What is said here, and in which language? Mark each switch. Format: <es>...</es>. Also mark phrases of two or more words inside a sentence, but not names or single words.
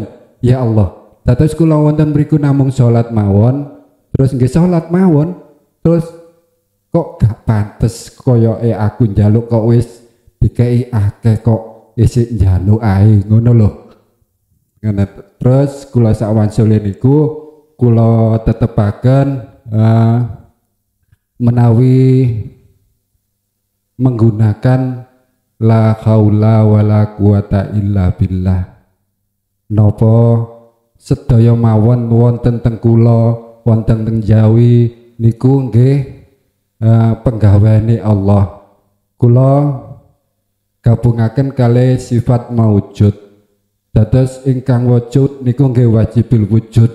<jv>Ya Allah, dados kula wonten mriku namung salat mawon, terus nggih salat mawon, terus kok gak pantes koyoke aku njaluk kok wis dikei akeh kok isih njaluk ae ngono lho. Ngene terus kula sak wansule niku kula tetepaken menawi menggunakan</jv> <ar>لا حول ولا قوة إلا بالله.</ar> <jv>Napa sedaya mawon wonten teng kula wonten teng Jawi niku nggih penggaweane Allah. Kula gabungaken kalih sifat maujud. Dados ingkang wujud niku nggih</jv> <ar>واجب الوجود.</ar>